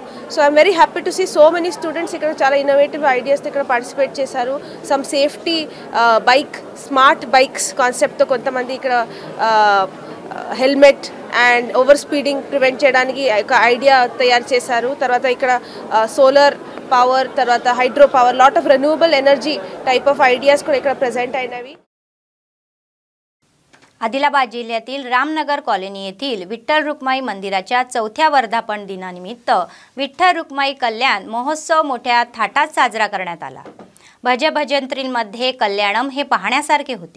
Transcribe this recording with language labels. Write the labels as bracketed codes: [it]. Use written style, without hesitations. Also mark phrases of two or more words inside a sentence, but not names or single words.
[en] So I'm very happy to see so many students [te] ఇక్కడ చాలా [en] innovative ideasతో ఇక్కడ పార్టిసిపేట్ చేశారు. some safety bike, smart bikes conceptతో [te] కొంతమంది ఇక్కడ [en] helmet and over speeding prevent [te] చేయడానికి ఒక ఐడియా తయారు చేశారు. తర్వాత ఇక్కడ [en] solar power తర్వాత hydro power lot of renewable energy type of ideas [te] కూడా ఇక్కడ प्रेझेंट అయినవి. [mr] आदिलाबाद जिल्ह्यातील रामनगर कॉलनी येथील विठ्ठल रुक्माई मंदिराच्या 4थ्या वर्धापन दिनानिमित्त विठ्ठल रुक्माई कल्याण महोत्सव मोठ्या थाटात साजरा करण्यात आला. भजभजंत्रींमध्ये कल्याणम हे पाहण्यासारखे होते.